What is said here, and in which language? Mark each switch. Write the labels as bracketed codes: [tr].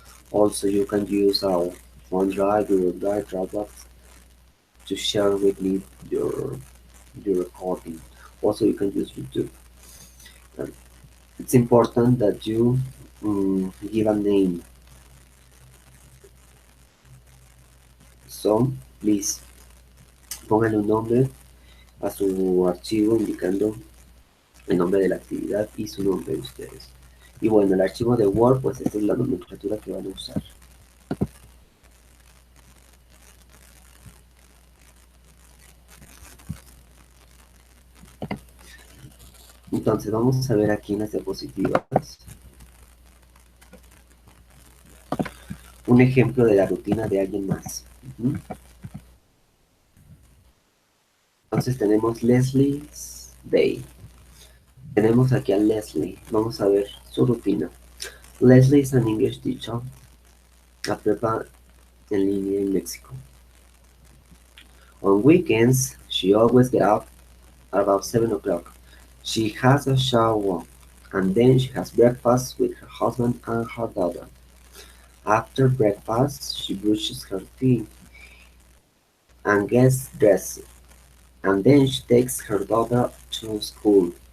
[en] Also, you can use our OneDrive, Google Drive, Dropbox to share with me your your recording. Also, you can use YouTube. Um, it's important that you give a name. So, please, [es] póngale un nombre a su archivo indicando el nombre de la actividad y su nombre de ustedes. Y bueno, el archivo de Word, pues esta es la nomenclatura que van a usar. Entonces vamos a ver aquí en las diapositivas un ejemplo de la rutina de alguien más. Entonces tenemos Leslie's Day. Tenemos aquí a Leslie. Vamos a ver su rutina. [en] Leslie is an English teacher, [es] a prepa en línea en México. [en] On weekends, she always gets up at about 7 o'clock. She has a shower and then she has breakfast with her husband and her daughter. After breakfast, she brushes her teeth and gets dressed, and then she takes her daughter to school.